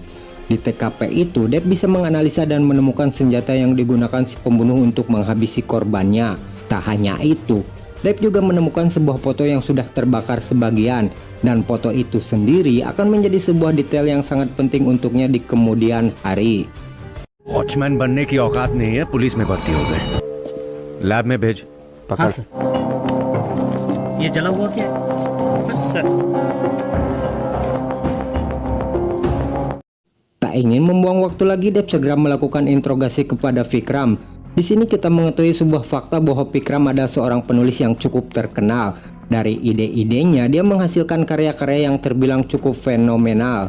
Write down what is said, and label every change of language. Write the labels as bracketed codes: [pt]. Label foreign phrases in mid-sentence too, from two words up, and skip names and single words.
[id] Di TKP itu, Dev bisa menganalisa dan menemukan senjata yang digunakan si pembunuh untuk menghabisi korbannya. Tak hanya itu, Dev juga menemukan sebuah foto yang sudah terbakar sebagian. Dan foto itu sendiri akan menjadi sebuah detail yang sangat penting untuknya di kemudian hari. [hi] वॉचमैन बनने की औकात नहीं है, पुलिस में भर्ती हो गए. लैब में भेज. हाँ सर. ये जला हुआ क्या? सर. [id] Tak ingin membuang waktu lagi, Dev segera melakukan interogasi kepada Vikram. Di sini kita mengetahui sebuah fakta bahwa Vikram adalah seorang penulis yang cukup terkenal. Dari ide-idenya, dia menghasilkan karya-karya yang terbilang cukup fenomenal.